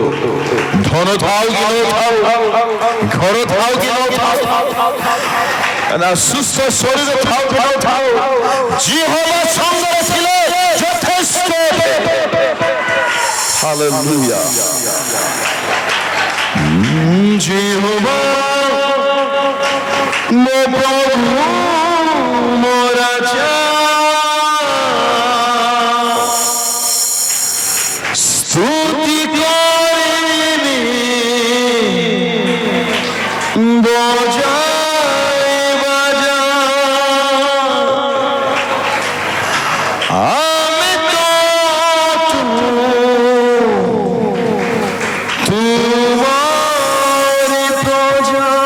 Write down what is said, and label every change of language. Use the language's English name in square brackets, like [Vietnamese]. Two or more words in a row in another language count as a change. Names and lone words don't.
[Odia] ଧନ ଥାଉ କି ନଥାଉ, ଘର ଥାଉ କି ନଥାଉ, ନା ସୁସ୍ଥ ଶରୀର ଥାଉ କି ନଥାଉ, ଜିହ୍ୱା ସଙ୍ଗରେ ଥିଲେ ଯଥେଷ୍ଟ। ହାଲେଲୁୟା। ଜିହ୍ୱା ମୋ ପ୍ରଭୁ ମୋ ରାଜା, [Bangla] স্তুতি করিবি বজায় বাজা, আমি তো তোমারি প্রজা।